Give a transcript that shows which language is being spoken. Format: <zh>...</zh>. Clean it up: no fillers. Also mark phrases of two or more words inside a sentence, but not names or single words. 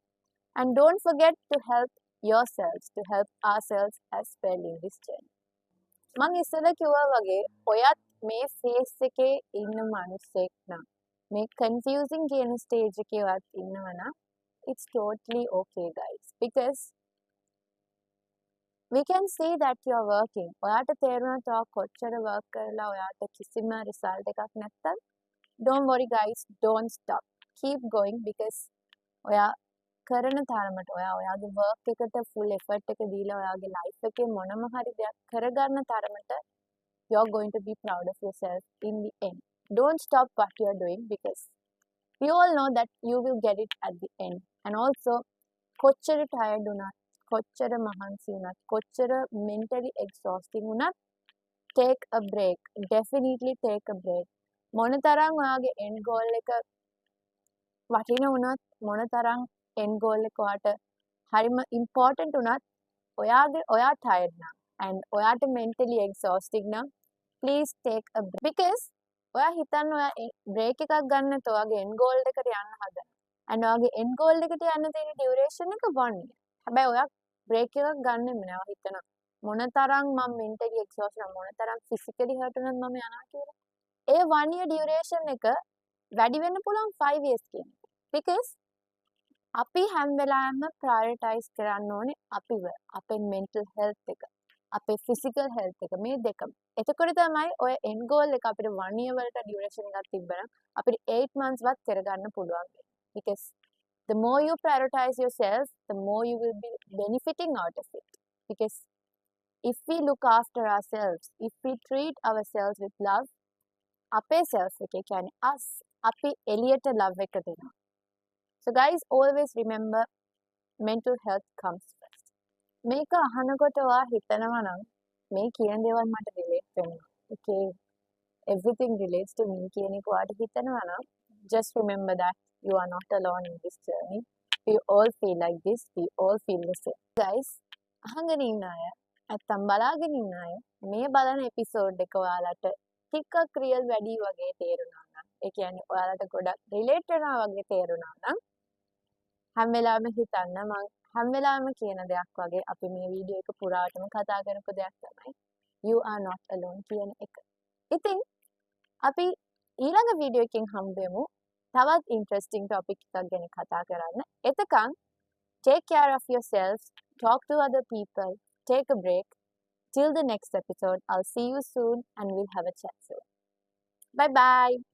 <en>And don't forget to help yourselves, to help ourselves as well in this journey.</en> <si>මං ඉස්සෙල්ලා කිව්වා වගේ ඔයත් මේ ෆේස් එකේ ඉන්න මිනිස්සෙක් නම් මේ confusing කියන stage එකේවත් ඉන්නවා නම්</si> <en>it's totally okay guys because we can see that you are working.</en> <si>ඔයාට තේරුණා ඔයා කොච්චර work කරලා ඔයාට කිසිම result එකක් නැත්තම්</si> <en>don't worry guys, don't stop. Keep going because</en> <si>ඔයා කරන තරමට ඔයාගේ work එකට</si> <en>full effort</en> <si>එක දීලා ඔයාගේ life එකේ මොනම හරි දෙයක් කරගන්න තරමට</si> <en>you're going to be proud of yourself in the end. Don't stop what you are doing because we all know that you will get it at the end. And also</en> <si>කොච්චර tired වුණත් කොච්චර මහන්සි වුණත් කොච්චර mentally exhausting වුණත්</si> <en>take a break. Definitely take a break.</en> <si>මොනතරම් ඔයාගේ</si> <en>end goal</en> <si>එක වටින වුණත් මොනතරම්</si> <en>end goal</en> <si>එක ඔයාට හරිම important වුණත් ඔයා tired නම් and ඔයාට</si> <en>mentally exhausting</en> <si>නම්</si> <en>please take a break because</en> <si>ඔයා හිතන්න ඔයා break එකක් ගන්න නැත්නම් ඔයාගේ</si> <en>end goal</en> <si>එකට යන්න හදන and ඔයාගේ</si> <en>end goal</en> <si>එකට යන්න තියෙන duration එක 1 year. හැබැයි ඔයා break එකක් ගන්නෙම නෑ. ඔයා හිතන මොනතරම් මම</si> <en>mentally exhausted</en> <si>මොනතරම්</si> <en>physically hurt</en> <si>වුණත් මම යනවා කියලා. ඒ 1 year duration එක වැඩි වෙන්න පුළුවන් 5 years කියන එක. because අපි හැම වෙලාවෙම prioritize කරන්න ඕනේ අපිව අපේ</si> <en>mental health</en> <si>එක අපේ</si> <en>physical health</en> <si>එක මේ දෙකම. එතකොට තමයි ඔය end goal එක අපිට 1 year වලට duration එකක් තිබ්බනම් අපිට 8 months වත් කරගන්න පුළුවන් වෙන්නේ.</si> <en>because the more you prioritize yourself, the more you will be benefiting out of it. Because if we look after ourselves, if we treat ourselves with love,</en> <si>අපේ self එක කියන්නේ us අපි එළියට love එක දෙනවා.</si> <en>So guys, always remember mental health comes first.</en> <si>මේක අහනකොට ඔයා හිතනවා නම් මේ කියන දේවල් මට relate වෙනවා.</si> <en>Okay, everything relates to me</en> <si>කියන එක ඔයාට හිතනවා නම්</si> <en>just remember that you are not alone in this journey. We all feel like this. We all feel the same. Guys,</en> <si>අහගෙන ඉන්න අය, නැත්තම් බලාගෙන ඉන්න අය මේ බලන එපිසෝඩ් එක ඔයාලට ටිකක් රියල් වැඩි වගේ තේරුණා නම්, ඒ කියන්නේ ඔයාලට ගොඩක් රිලේට් වෙනවා වගේ තේරුණා නම් හැම වෙලාවෙම හිතන්න මම හැම වෙලාවෙම කියන දෙයක් වගේ අපි මේ වීඩියෝ එක පුරාටම කතා කරපු දෙයක් තමයි</si> <en>you are not alone</en> <si>කියන එක. ඉතින් අපි ඊළඟ වීඩියෝ එකකින් හම්බ වෙමු තවත්</si> <en>interesting topic</en> <si>එකක් ගැන කතා කරන්න.</si> <en>එතකන් take care of yourselves, talk to other people, take a break. Till the next episode, I'll see you soon and we'll have a chat soon. Bye bye.</en>